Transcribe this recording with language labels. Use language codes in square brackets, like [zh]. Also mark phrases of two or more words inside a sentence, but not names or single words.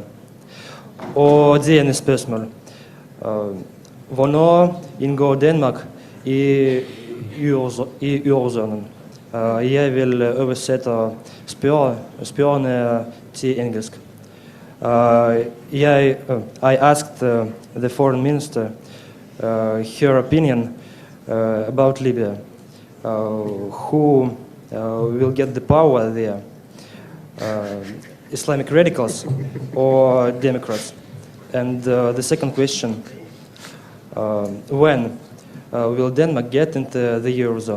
[da] Og det andet spørgsmål. Hvornår indgår Danmark i eurozonen? Jeg vil oversætte spørgerne til engelsk. [en] I asked the foreign minister her opinion about Libya. Who will get the power there? Islamic radicals or Democrats? And the second question, when will Denmark get into the Eurozone?